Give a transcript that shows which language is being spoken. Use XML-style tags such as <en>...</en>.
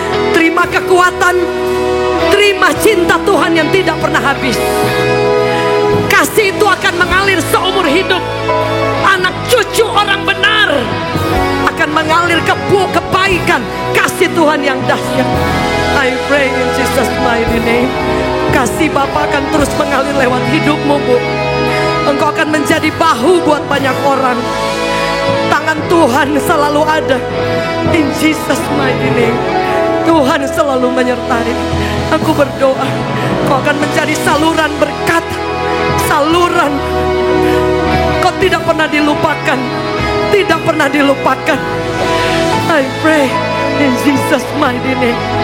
<id>Terima kekuatan, terima cinta Tuhan yang tidak pernah habis. Kasih itu akan mengalir seumur hidup. Anak cucu orang benar akan mengalir kebaikan. Kasih Tuhan yang dahsyat.</id> <en>I pray in Jesus mighty name.</en> <id>Kasih Bapa akan terus mengalir lewat hidupmu, Bu. Engkau akan menjadi bahu buat banyak orang. Tangan Tuhan selalu ada.</id> <en>In Jesus mighty name.</en> <id>Tuhan selalu menyertai. Aku berdoa kau akan menjadi saluran berkat. Saluran. Kau tidak pernah dilupakan. Tidak pernah dilupakan.</id> <en>I pray in Jesus mighty name.</en>